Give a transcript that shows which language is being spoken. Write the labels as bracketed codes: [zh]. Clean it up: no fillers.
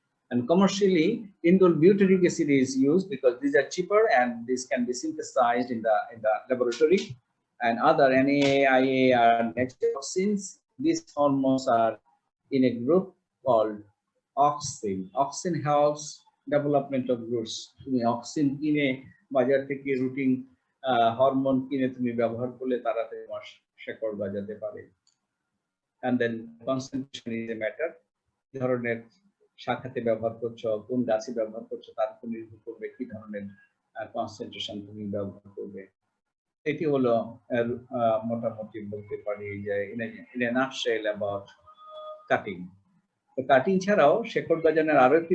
[en] And commercially, indole butyric acid is used because these are cheaper and these can be synthesized in the laboratory. And other NAIA are next toxins. These hormones are in a group called auxin. Auxin helps development of roots. [bn] তুমি auxin কিনে বাজার থেকে রুটিং hormone কিনে তুমি ব্যবহার করলে তাড়াতাড়ি শেকড় বাজাতে পারে। [en] And then concentration is a matter. [bn] ধরনের শাখাতে ব্যবহার করছো, কোন গাছে ব্যবহার করছো তার উপর নির্ভর করবে কি ধরনের কনসেন্ট্রেশন তুমি ব্যবহার করবে। এটি হলো মোটামুটি বলতে পারি যে [en] in a nutshell about cutting. [bn] তো কাটিং ছাড়াও শেকড় গজানোর আরো একটি